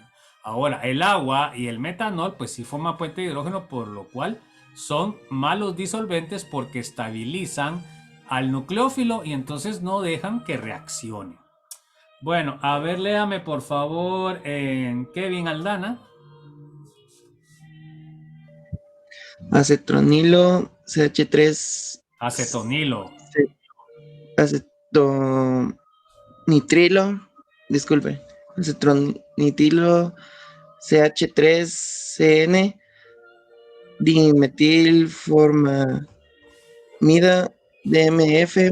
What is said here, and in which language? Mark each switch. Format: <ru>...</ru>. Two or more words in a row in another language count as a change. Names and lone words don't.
<es>Ahora, el agua y el metanol, pues sí forman puente de hidrógeno, por lo cual son malos disolventes porque estabilizan al nucleófilo y entonces no dejan que reaccione. Bueno, a ver, léame por favor Kevin Aldana. Acetronilo, CH3. Acetonilo. Acetonitrilo, disculpe. Acetronitilo, CH3CN, dimetilformamida, DMF,</es>